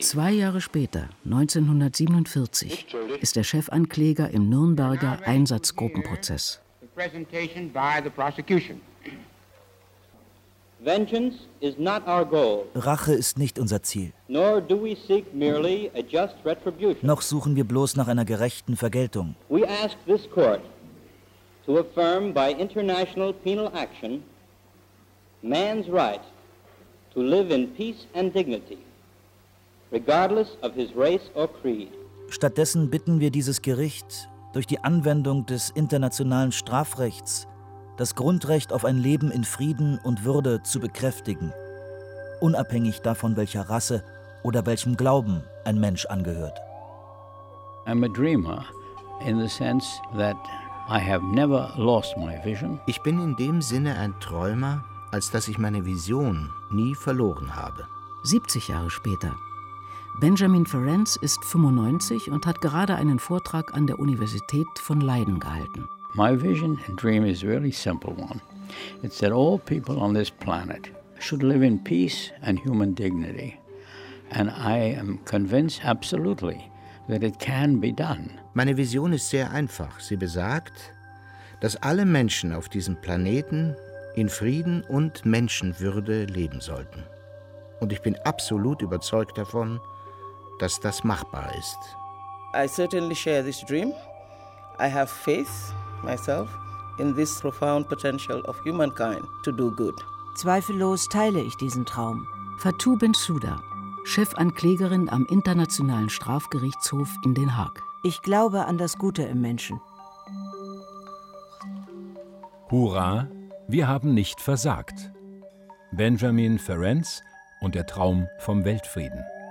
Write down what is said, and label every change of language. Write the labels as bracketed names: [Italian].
[German] Zwei Jahre später, 1947, ist der Chefankläger im Nürnberger Einsatzgruppenprozess. [English] The presentation by the prosecution. Vengeance is not our goal. [German] Rache ist nicht unser Ziel. [English] Nor do we seek merely a just retribution. [German] Noch suchen wir bloß nach einer gerechten Vergeltung. [English] We ask this court to affirm by international penal action man's right to live in peace and dignity, regardless of his race or creed. [German] Stattdessen bitten wir dieses Gericht, durch die Anwendung des internationalen Strafrechts das Grundrecht auf ein Leben in Frieden und Würde zu bekräftigen, unabhängig davon, welcher Rasse oder welchem Glauben ein Mensch angehört. [English] I'm a dreamer in the sense that I have never lost my vision. [German] Ich bin in dem Sinne ein Träumer, als dass ich meine Vision nie verloren habe. 70 Jahre später. Benjamin Ferenc ist 95 und hat gerade einen Vortrag an der Universität von Leiden gehalten. [English] My vision and dream is a really simple one. It's that all people on this planet should live in peace and human dignity. And I am convinced absolutely that it can be done. [German] Meine Vision ist sehr einfach. Sie besagt, dass alle Menschen auf diesem Planeten in Frieden und Menschenwürde leben sollten. Und ich bin absolut überzeugt davon, dass das machbar ist. [English] I certainly share this dream. I have faith myself in this profound potential of humankind to do good. [German] Zweifellos teile ich diesen Traum. Fatou Bensouda, Chefanklägerin am Internationalen Strafgerichtshof in Den Haag. Ich glaube an das Gute im Menschen. Hurra, wir haben nicht versagt. Benjamin Ferenc und der Traum vom Weltfrieden.